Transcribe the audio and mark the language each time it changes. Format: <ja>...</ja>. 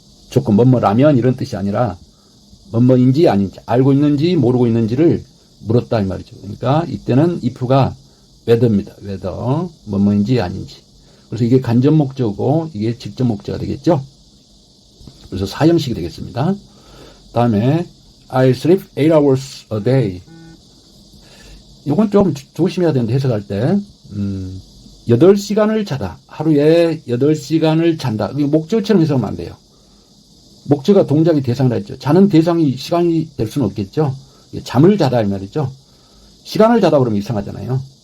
<ko>조건 뭐뭐라면 이런 뜻이 아니라 뭐뭐인지 아닌지, 알고 있는지 모르고 있는지를 물었다 이 말이죠. 그러니까 이때는 if가 whether입니다. whether 뭐뭐인지 아닌지. 그래서 이게 간접 목적이고 이게 직접 목적어가 되겠죠. 그래서 사형식이 되겠습니다. 다음에</ko> <en>I sleep 8 hours a day.</en> <ko>이건 좀 조심해야 되는데 해석할 때 8시간을 자다. 하루에 8시간을 잔다. 이게 목적어처럼 해석하면 안 돼요. 목적어가 동작이 대상이라 했죠. 자는 대상이 시간이 될 수는 없겠죠. 잠을 자다 이 말이죠. 시간을 자다 그러면 이상하잖아요.</ko>